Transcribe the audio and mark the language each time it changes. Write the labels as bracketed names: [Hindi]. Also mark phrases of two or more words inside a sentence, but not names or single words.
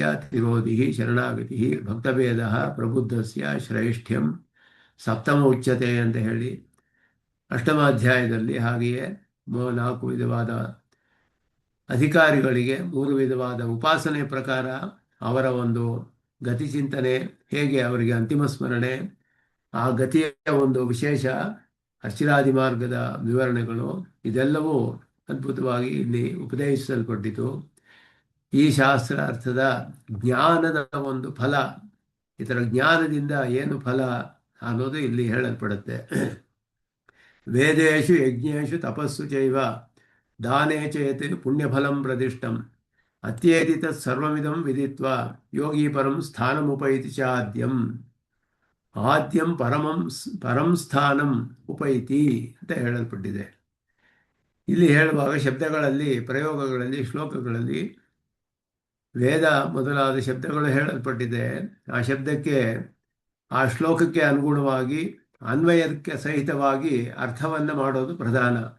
[Sanskrit] ತಿರೋಧಿ ಶರಣಾಗತಿ ಭಕ್ತಭೇದ ಪ್ರಬುದ್ಧಸ್ಯ ಶ್ರೇಷ್ಠ್ಯಂ ಸಪ್ತಮ ಉಚ್ಯತೆ [Kannada] ಅಂತ ಹೇಳಿ ಅಷ್ಟಮಾಧ್ಯಾಯದಲ್ಲಿ, ಹಾಗೆಯೇ 4 ವಿಧವಾದ ಅಧಿಕಾರಿಗಳಿಗೆ 3 ವಿಧವಾದ ಉಪಾಸನೆ ಪ್ರಕಾರ ಅವರ ಒಂದು ಗತಿಚಿಂತನೆ ಹೇಗೆ, ಅವರಿಗೆ ಅಂತಿಮ ಸ್ಮರಣೆ, ಆ ಗತಿಯ ಒಂದು ವಿಶೇಷ ಅರ್ಚಿರಾದಿ ಮಾರ್ಗದ ವಿವರಣೆಗಳು, ಇದೆಲ್ಲವೂ ಅದ್ಭುತವಾಗಿ ಇಲ್ಲಿ ಉಪದೇಶಿಸಲ್ಪಟ್ಟಿತು. ಈ ಶಾಸ್ತ್ರಾರ್ಥದ ಜ್ಞಾನದ ಒಂದು ಫಲ, ಇದರ ಜ್ಞಾನದಿಂದ ಏನು ಫಲ ಅನ್ನೋದು ಇಲ್ಲಿ ಹೇಳಲ್ಪಡುತ್ತೆ. [Sanskrit] ವೇದೇಶು ಯಜ್ಞೇಶು ತಪಸ್ಸು ಚೈವ ದಾನೇ ಚೇತ್ ಪುಣ್ಯಫಲಂ ಪ್ರದಿಷ್ಟಂ ಅತ್ಯೇತಿ ತತ್ ಸರ್ವಮಿದಂ ವಿದಿತ್ವಾ ಯೋಗಿ ಪರಂ ಸ್ಥಾನಮುಪೈತಿ ಚಾದ್ಯಂ ಆದ್ಯಂ ಪರಂ ಸ್ಥಾನಂ ಉಪೈತಿ [Kannada] ಅಂತ ಹೇಳಲ್ಪಟ್ಟಿದೆ. ಇಲ್ಲಿ ಹೇಳುವಾಗ ಶಬ್ದಗಳಲ್ಲಿ, ಪ್ರಯೋಗಗಳಲ್ಲಿ, ಶ್ಲೋಕಗಳಲ್ಲಿ ವೇದ ಮೊದಲಾದ ಶಬ್ದಗಳು ಹೇಳಲ್ಪಟ್ಟಿದೆ. ಆ ಶಬ್ದಕ್ಕೆ, ಆ ಶ್ಲೋಕಕ್ಕೆ ಅನುಗುಣವಾಗಿ ಅನ್ವಯಕ್ಕೆ ಸಹಿತವಾಗಿ ಅರ್ಥವನ್ನು ಮಾಡೋದು ಪ್ರಧಾನ.